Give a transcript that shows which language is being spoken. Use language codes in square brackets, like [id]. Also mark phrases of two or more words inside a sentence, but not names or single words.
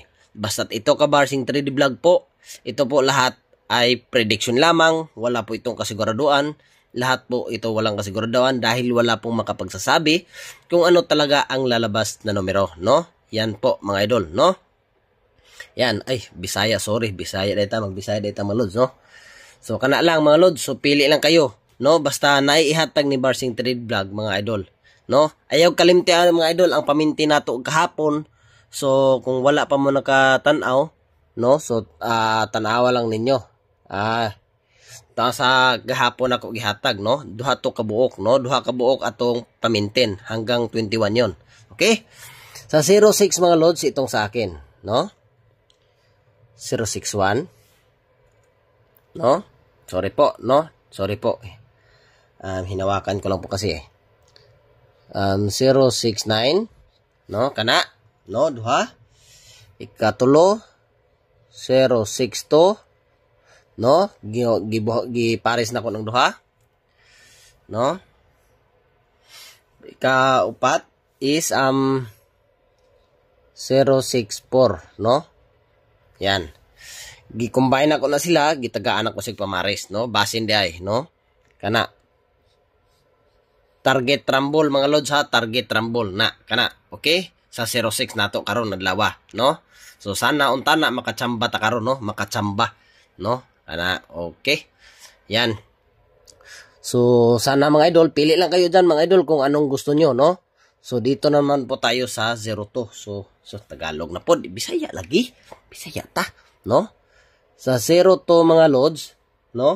[tl] Basta't ito ka Barsing 3D Vlog po, ito po lahat ay prediction lamang, wala po itong kasiguraduan, lahat po ito walang kasiguraduhan dahil wala pong makapagsasabi kung ano talaga ang lalabas na numero, no? Yan po mga idol, no? Yan, ay, Bisaya, sorry, [ceb] Bisaya data, mag-Bisaya data mga lods, no? [tl] So, kana lang mga lods, so pili lang kayo, no? [ceb] Basta naiihatag ni Barsing Trade Vlog mga idol, no? Ayaw kalimtian mga idol, ang paminti nato kahapon. So, kung wala pa mo nakatanaw, no? So, tanawa lang ninyo. Sa gahapon ako gihatag, no? Duha to kabuok, no? Duha kabuok atong pamintin hanggang 21 yon. Okay? [tl] Sa 06 mga lods, itong sa akin, no? 061, no? Sorry po, no? Sorry po. Hinawakan ko lang po kasi, 069, no? [ceb] Kana, no? Duha. Ikatulo, 062, no? Gipares na ko ng duha, no? Ikaupat is 064, no? Yan. Gi-combine ako na sila, gitagaan ako sig pamares, no? Basin di ay, no? Kana. [en] Target rumble [ceb] mga lods ha, [en] target rumble [ceb] na kana. Okay? Sa 06 nato karon nadlawa, no? So sana unta na makachamba ta karon, no? Makachamba, no? Kana, okay. Yan. [tl] So sana mga idol, pili lang kayo diyan mga idol kung anong gusto nyo, no? So dito naman po tayo sa 02. So Tagalog na po, Bisaya lagi. [ceb] Bisaya ta, no? Sa 02 mga lods, no?